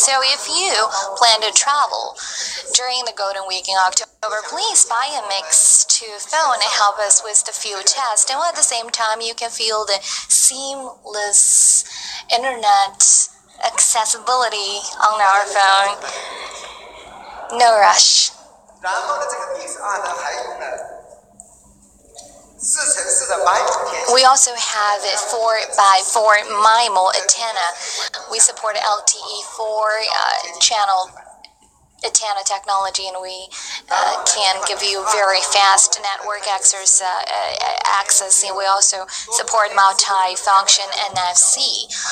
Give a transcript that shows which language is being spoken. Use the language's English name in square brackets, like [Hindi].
[English] So if you plan to travel during the Golden Week in October, please buy a Mix 2 phone and help us with the field test. And at the same time, you can feel the seamless internet accessibility on our phone. No rush. [Chinese] 然后呢，这个 Mix 2呢还用了4x4的MIMO天线。 [English] We also have a 4x4 MIMO antenna. We support LTE 4 channel antenna technology, and we can give you very fast network access, and we also support multi-function NFC.